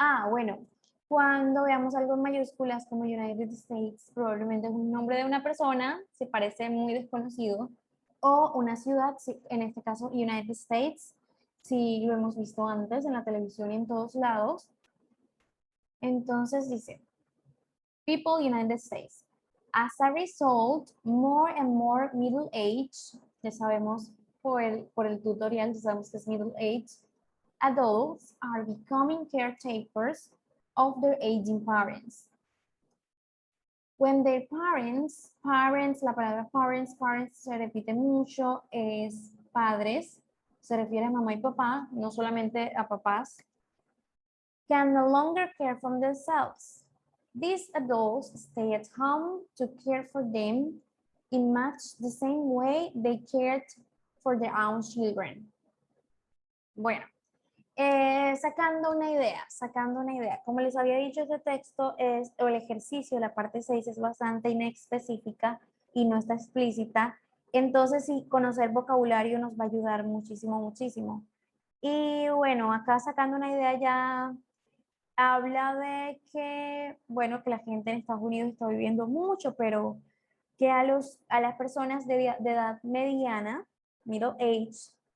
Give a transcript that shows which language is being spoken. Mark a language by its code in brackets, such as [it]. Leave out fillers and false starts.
[es] Bueno, cuando veamos algo en mayúsculas como United States, probablemente es un nombre de una persona, se parece muy desconocido, o una ciudad, en este caso United States, si lo hemos visto antes en la televisión y en todos lados. Entonces dice, people United States. [en] As a result, more and more middle age, [es] ya sabemos por el tutorial, ya sabemos que es [en] middle age, adults are becoming caretakers of their aging parents. When their parents, [es] la palabra parents se repite mucho, es padres, se refiere a mamá y papá, no solamente a papás, [en] can no longer care for themselves. These adults stay at home to care for them in much the same way they cared for their own children. Bueno, [es] Sacando una idea, sacando una idea. Como les había dicho, este texto es, o el ejercicio, la parte 6 es bastante inespecífica y no está explícita. Entonces, sí, conocer vocabulario nos va a ayudar muchísimo, muchísimo. Y bueno, acá sacando una idea ya habla de que, bueno, que la gente en Estados Unidos está viviendo mucho, pero que a las personas de edad mediana, middle age,